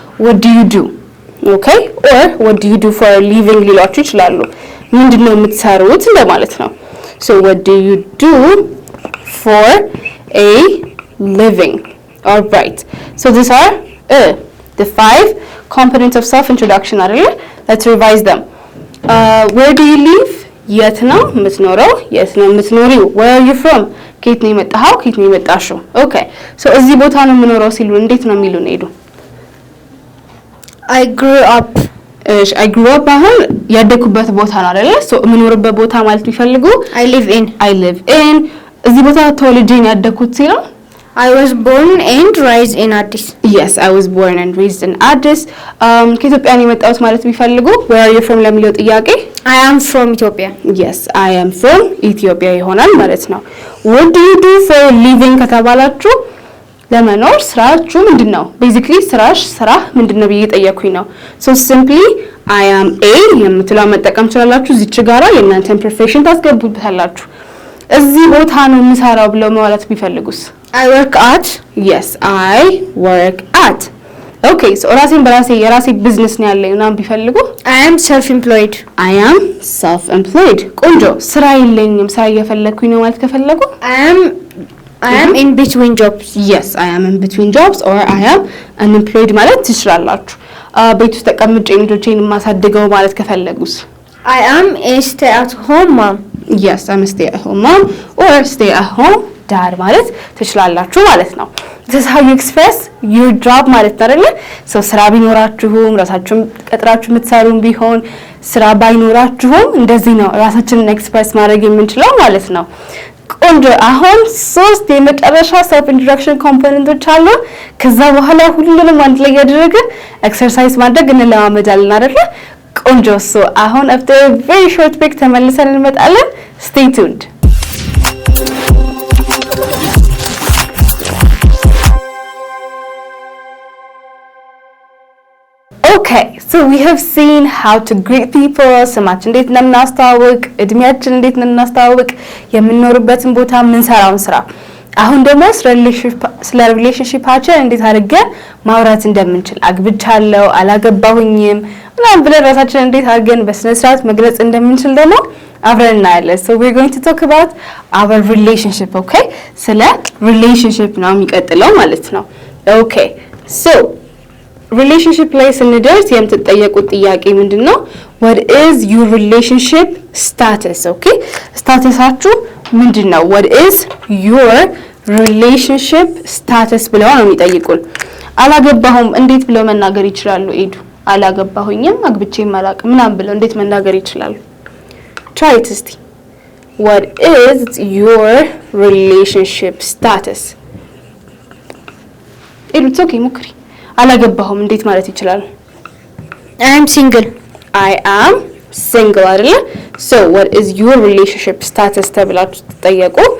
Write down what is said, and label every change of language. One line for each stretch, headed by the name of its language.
English: what do you do okay or what do you do for a living
Amharic: ሊሏችሁ ይችላሉ። ምንድነው የምትሰሩት እንደማለት ነው።
English: so what do you do for a living? all right so these are the 5 components of self introduction
Amharic: አይደል?
English: let's revise them. where do you live?
Amharic: የት ነው የምትኖረው? የት ነው የምትኖሪው?
English: where are you from?
Amharic: ከየት ነው የመጣኸው? ከየት ነው የመጣሽው? ኦኬ ሶ እዚህ ቦታ ነው የምኖረው ሲሉ እንዴት ነው የሚሉን? ሄዱ
English: I grew up
Amharic: እሺ
English: I grew up
Amharic: አሁን ያደኩበት ቦታ ነው አይደለ? ሶ የምኖርበት ቦታ ማለት ቢፈልጉ
English: I live in
Amharic: እዚህ ቦታ ተወልጄ ያደኩት ሲሉ
English: I was born and raised in Addis. Yes, I was born and raised in Addis.
Amharic: ከኢትዮጵያ ነው የመጣሁት ማለት ቢፈልጉ
English: where are you from
Amharic: ለሚለው ጥያቄ
English: I am from Ethiopia. Yes, I am from Ethiopia
Amharic: ይሆናል ማለት ነው።
English: What do you do for a living
Amharic: ከተባላችሁ ለመኖር ስራችሁ ምንድነው? ቤዚክሊ ስራ ምንድነው ብዬ ጠየኩኝ ነው።
English: So simply I am a
Amharic: የምትለው መጠቀም ትችላላችሁ። እዚች ጋራ የእናንተን ፕሮፌሽን ታስገቡበታላችሁ። እዚህ ቦታ ነው የምሰራው ብለው ማለት ቢፈልጉስ
English: I work at Yes, I work at Okay, so
Amharic: የራሴ ቢዝነስ ነው ያለኝ እና ቢፈልጉ
English: I am self-employed. I am self-employed.
Amharic: ቆንጆ ስራ የለኝም ስራ እየፈለኩኝ ነው ማለት ከፈለጉ
English: I am in between jobs. Yes, I am in between jobs or I am unemployed
Amharic: ማለት ትችላላችሁ። ቤት ውስጥ ተቀምጬ ልጆቼን ማሳድገው ማለት ከፈለጉስ
English: I am a stay-at-home mom. Yes, I'm a stay-at-home mom or stay-at-home dad
Amharic: ማለት ትችላላችሁ ማለት ነው።
English: This is how you express your job
Amharic: ማለት ነው አይደል? So ስራ ቢኖራችሁም ራሳችሁን ቀጥራችሁ የምትሰሩም ቢሆን ስራ ባይኖራችሁም እንደዚህ ነው ራሳችንን ኤክስፕረስ ማድረግ የምንችለው ማለት ነው። ቆንጆ አሁን 3 የመጨረሻ self introduction ኮምፖነንቶች አሉ። ከዛ በኋላ ሁሉንም አንድ ላይ ያደረግን ኤክሰርሳይዝ ማድረግ እንለማመዳለን አይደል? ቆንጆ ሶ አሁን
English: after a very short break
Amharic: ተመልሰን እንመጣለን.
English: Stay tuned. Okay, so we have seen how to greet people,
Amharic: ስማችን እንዴት እንደምናስተዋውቅ፣ እድሜያችን እንዴት እንደምናስተዋውቅ፣ የምንኖርበትን ቦታ የምንሰራውን ስራ። አሁን ደግሞ ስለ ሪሌሽንሺፓችን እንዴት አድርገን ማውራት እንደምንችል አግብቻለሁ፣ አላገባሁኝም ምናምን ብለን ራሳችንን እንዴት አድርገን በስነ ስርዓት መግለጽ እንደምንችል ደግሞ አብረን እናያለን።
English: So we're going to talk about our relationship, okay?
Amharic: ስለ relationship ነው የሚቀጥለው ማለት ነው። Okay, so relationship ላይ ስንደርስ የምትጠየቁት ጥያቄ ምንድነው?
English: What is your relationship status?
Amharic: Okay? ስታተሳችሁ ምንድነው?
English: What is your relationship status
Amharic: ብለው ነው የሚጠይቁን። አላገባሁም እንዴት ብለው መናገር ይችላሉ? ኤዱ አላገባሁኝም አግብቼም አላውቅም ምናምን ብለው እንዴት መናገር ይችላሉ?
English: Try it
Amharic: እስቲ.
English: What is your relationship status?
Amharic: ኤዱ ኦኬ ሞክሪ። አላገባሁም እንዴት ማለት ይችላል?
English: I am single. I am single አይደለ? So what is your relationship status
Amharic: ተብላችሁ ተጠየቁ.